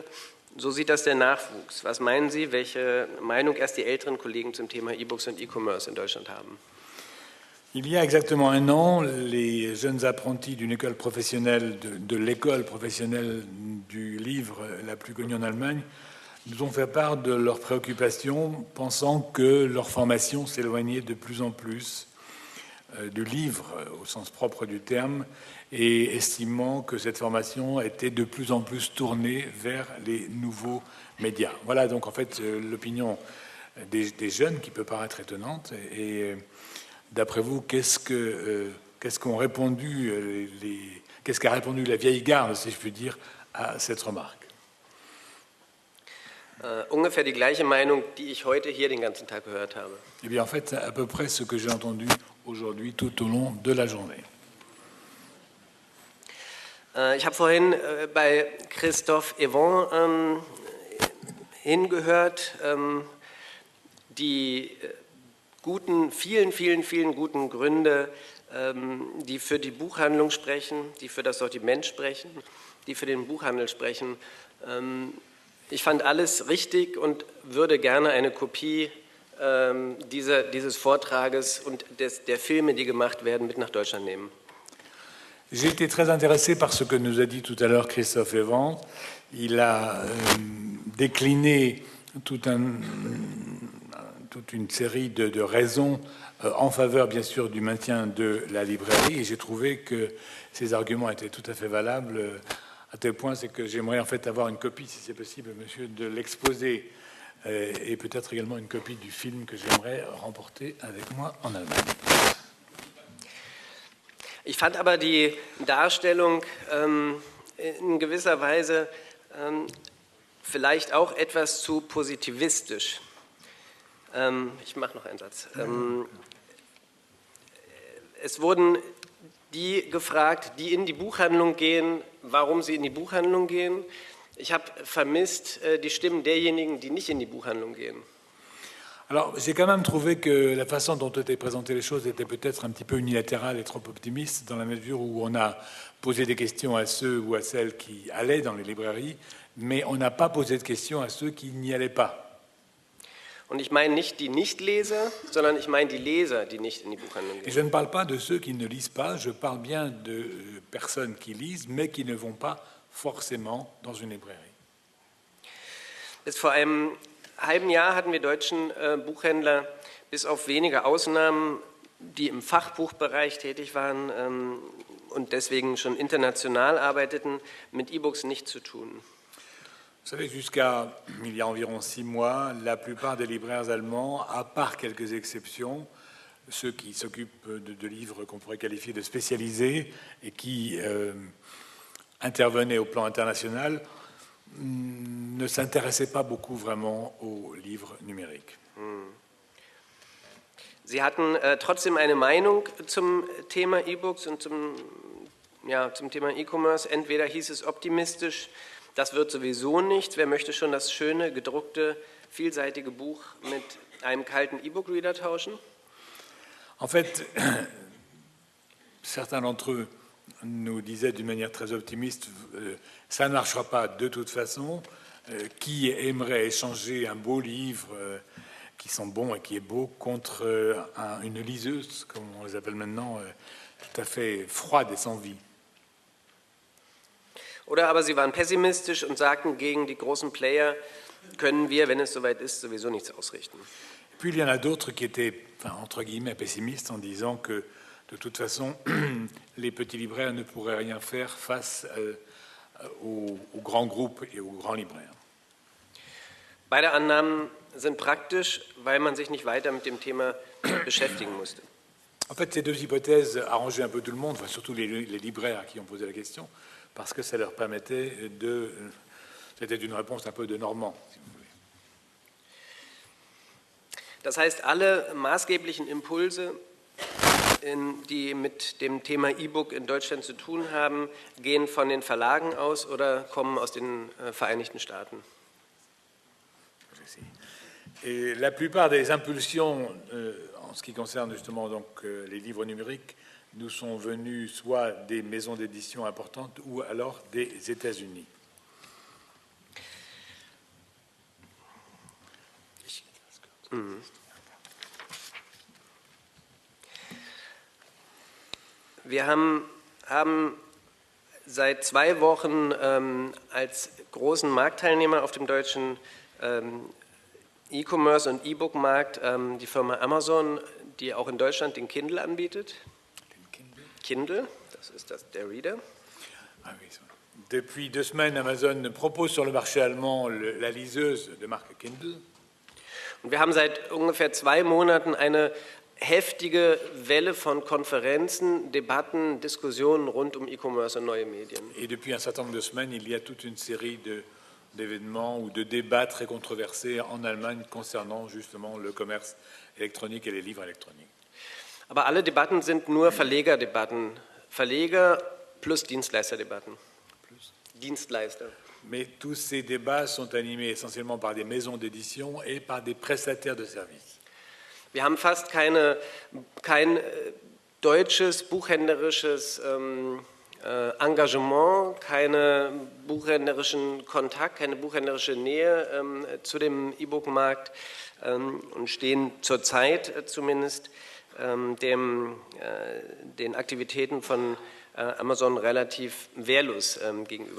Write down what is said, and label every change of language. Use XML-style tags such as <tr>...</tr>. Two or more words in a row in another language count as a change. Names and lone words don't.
<de>So sieht das der Nachwuchs. Was meinen Sie, welche Meinung erst die älteren Kollegen zum Thema E-Books und E-Commerce in Deutschland haben?</de> <fr>Il y a exactement un an, les jeunes apprentis d'une école professionnelle, de l'école professionnelle du livre la plus connue en Allemagne, nous ont fait part de leurs préoccupations, pensant que leur formation s'éloignait de plus en plus du livre au sens propre du terme et estimant que cette formation était de plus en plus tournée vers les nouveaux médias. Voilà donc en fait l'opinion des jeunes qui peut paraître étonnante et d'après vous, qu'est-ce qu'a répondu la vieille garde, si je puis dire, à cette remarque?</fr> <de>Ungefähr die gleiche Meinung, die ich heute hier den ganzen Tag gehört habe.</de> <fr>Eh bien, en fait, à peu près ce que j'ai entendu aujourd'hui tout au long de la journée.</fr> <de>Ich habe vorhin bei Christophe Evon hingehört, die vielen guten Gründe, die für die Buchhandlung sprechen, die für das Sortiment sprechen, die für den Buchhandel sprechen. Ich fand alles richtig und würde gerne eine Kopie dieses Vortrages und der Filme, die gemacht werden, mit nach Deutschland nehmen.</de> <fr>J'ai été très intéressé par ce que nous a dit tout à l'heure Christophe Evans. Il a décliné toute une série de raisons en faveur, bien sûr, du maintien de la librairie. Et j'ai trouvé que ces arguments étaient tout à fait valables, à tel point c'est que j'aimerais en fait avoir une copie, si c'est possible, monsieur, de l'exposé et peut-être également une copie du film que j'aimerais remporter avec moi en Allemagne.</fr> <de>Ich fand aber die Darstellung in gewisser Weise vielleicht auch etwas zu positivistisch. Ich mache noch einen Satz. Es wurden die gefragt, die in die Buchhandlung gehen, warum sie in die Buchhandlung gehen. Ich habe vermisst die Stimmen derjenigen, die nicht in die Buchhandlung gehen.</de> <fr>Alors, j'ai quand même trouvé que la façon dont étaient présentées les choses était peut-être un petit peu unilatérale et trop optimiste, dans la mesure où on a posé des questions à ceux ou à celles qui allaient dans les librairies, mais on n'a pas posé de questions à ceux qui n'y allaient pas.</fr> <de>Und ich meine nicht die Nichtleser, sondern ich meine die Leser, die nicht in die Buchhandlung</de> <fr>Et</fr> <de>gehen.</de> <fr>je ne parle pas de ceux qui ne lisent pas, je parle bien de personnes qui lisent, mais qui ne vont pas forcément dans une librairie.</fr> <de>Bis vor einem halben Jahr hatten wir deutschen Buchhändler, bis auf wenige Ausnahmen, die im Fachbuchbereich tätig waren und deswegen schon international arbeiteten, mit E-Books nichts zu tun.</de> <fr>Vous savez, jusqu'à il y a environ 6 mois, la plupart des libraires allemands, à part quelques exceptions, ceux qui s'occupent de livres qu'on pourrait qualifier de spécialisés et qui intervenaient au plan international, ne s'intéressaient pas beaucoup vraiment aux livres numériques.</fr> <de>Sie hatten trotzdem eine Meinung zum Thema E-Books und zum Thema E-Commerce. Entweder hieß es optimistisch, das wird sowieso nichts, wer möchte schon das schöne, gedruckte, vielseitige Buch mit einem kalten E-Book-Reader tauschen?</de> <fr>En fait, certains d'entre eux nous disaient d'une manière très optimiste, ça ne marchera pas de toute façon. Qui aimerait échanger un beau livre qui sent bon et qui est beau contre une liseuse, comme on les appelle maintenant, tout à fait froide et sans vie?</fr> <de>Oder aber sie waren pessimistisch und sagten, gegen die großen Player können wir, wenn es soweit ist, sowieso nichts ausrichten.</de> <fr>Puis il y en a d'autres qui étaient, enfin, entre guillemets, pessimistes en disant que de toute façon, les petits libraires ne pourraient rien faire face aux grands groupes et aux grands libraires.</fr> <de>Beide Annahmen sind praktisch, weil man sich nicht weiter mit dem Thema beschäftigen musste.</de> <fr>En fait, ces deux hypothèses arrangeaient un peu tout le monde, enfin, surtout les libraires qui ont posé la question, parce que ça leur permettait de... C'était une réponse un peu de Normand, si vous voulez.</fr> <de>Das heißt, alle maßgeblichen Impulse, die mit dem Thema E-Book in Deutschland zu tun haben, gehen von den Verlagen aus oder kommen aus den Vereinigten Staaten?</de> <fr>Et la plupart des impulsions, en ce qui concerne justement donc, les livres numériques, nous sont venus soit des maisons d'édition importantes ou alors des États-Unis.</fr> <de>Wir haben seit 2 Wochen als großen Marktteilnehmer auf dem deutschen E-Commerce- und E-Book-Markt die Firma Amazon, die auch in Deutschland den Kindle anbietet. Kindle, das ist der Reader.</de> <fr>Ah oui, depuis 2 semaines, Amazon propose sur le marché allemand la liseuse de marque Kindle.</fr> <de>Und wir haben seit ungefähr 2 Monaten eine heftige Welle von Konferenzen, Debatten, Diskussionen rund um E-Commerce und neue Medien.</de> <fr>Et depuis un certain nombre de semaines, il y a toute une série d'événements ou de débats très controversés en Allemagne concernant justement le commerce électronique et les livres électroniques.</fr> <de>Aber alle Debatten sind nur Verlegerdebatten. Verleger plus Dienstleisterdebatten. Dienstleister.</de> <fr>Mais tous ces débats sont animés essentiellement par des maisons d'édition et par des prestataires de services.</fr> <de>Wir haben fast kein deutsches buchhändlerisches Engagement, keinen buchhändlerischen Kontakt, keine buchhändlerische Nähe zu dem E-Book-Markt und stehen zurzeit zumindest den Aktivitäten von Amazon relativ wehrlos gegenüber.</de>